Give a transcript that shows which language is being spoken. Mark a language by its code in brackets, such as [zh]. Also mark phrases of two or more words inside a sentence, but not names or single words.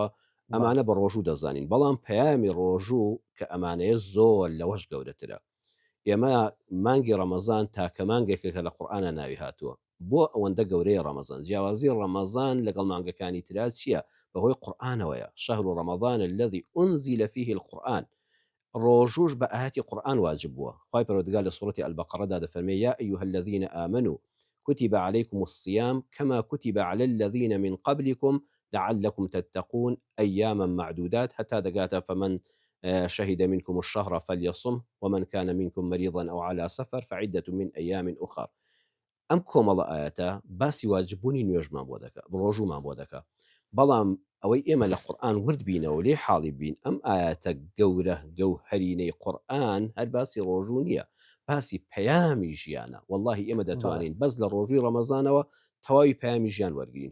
[ckb] ئەمانە بە ڕۆژوو دەزانین، بەڵام پەیامی ڕۆژوو کە ئەمانەیە زۆر لەوەش گەورەترە. ئێمە مانگی ڕەمەزان تاکە مانگێکێکە لە قورئانە ناوی هاتووە، بۆ ئەوەندە گەورەی ڕەمەزان. جیاوازی ڕەمەزان لەگەڵ مانگەکانی ترا چییە؟ بەهۆی قورئانەوەیە. [ar] شەهر ڕەمەضان الذي أنزل فيه القرآن. [ckb] ڕۆژوش بە ئاەتی قورئان واجب بووە. خوای پەروەردگار لە سوورەتی ئەلبەقەرەدا دەفەرمێ [ar] یا أيها الذين آمنوا كتب عليكم الصيام كما كتب على الذين من قبلكم لعلكم تتقون أياما معدودات حتى دقاتا فمن شهد منكم الشهر فليصم ومن كان منكم مريضا أو على سفر فعدة من أيام أخر. [ckb] ئەم کۆمەڵە ئاەتە باسی واجببوونی نوێژمان بۆ دەکات، ڕۆژومان بۆ دەکات، بەڵام ئەوەی ئێمە لە قورئان ورد بینەوە لێ حاڵی بین، ئەم ئاەتە گەورە گەوهەرینەی قورئان هەر باسی ڕۆژوو نییە، باسی پەیامی ژیانە. واللهی ئێمە دەتوانین بەس لە ڕۆژووی ڕەمەزانەوە تەواوی پەیامی ژیان وەرگین.